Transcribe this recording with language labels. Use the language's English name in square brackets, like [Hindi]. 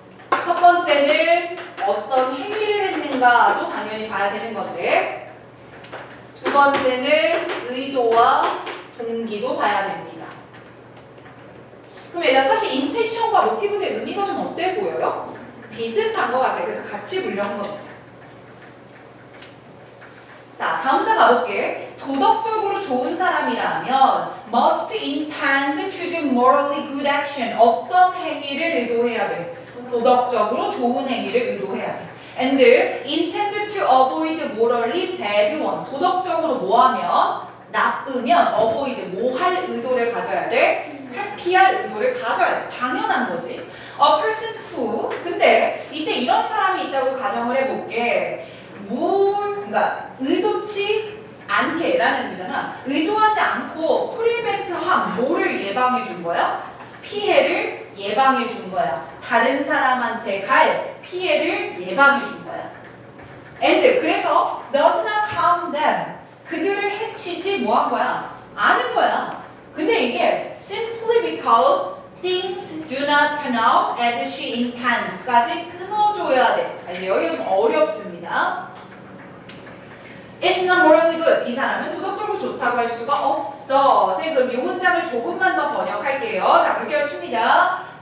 [Korean] 첫 번째는 어떤 행위를 했는가도 당연히 봐야 되는 건데 두 번째는 의도와 동기도 봐야 됩니다. 그럼 얘들아 사실 인텐션과 모티브의 의미가 좀 어때 보여요? 비슷한 것 같아요. 그래서 같이 분류한 겁니다. 자, 다음 장 가볼게. 도덕적으로 좋은 사람이라면 [English] must intend to do morally good action. [Korean] 어떤 행위를 의도해야 돼? 도덕적으로 좋은 행위를 의도해야 돼. [English] And intend to avoid morally bad one. [Korean] 도덕적으로 뭐하면? 나쁘면 avoid 뭐할 의도를 가져야 돼? 회피할 의도를 가져야 돼. 당연한 거지. [English] A person who [Korean] 근데 이때 이런 사람이 있다고 가정을 해볼게. 그러니까 의도치 않게라는 의미잖아. 의도하지 않고 [English] prevent harm [Korean] 뭐를 예방해 준 거야? 피해를 예방해 준 거야. 다른 사람한테 갈 피해를 예방해 준 거야. [English] And [Korean] 그래서 [English] does not harm them. [Korean] 그들을 해치지 뭐 한 거야? 않은 거야. 근데 이게 [English] simply because things do not turn out as she intends [Korean] 까지 끊어줘야 돼. 자, 이제 여기가 좀 어렵습니다. [English] It's not morally good. [Korean] 이 사람은 도덕적으로 좋다고 할 수가 없어. 선생님 그럼 이 문장을 조금만 더 번역할게요. 자, 그렇게 하십니다.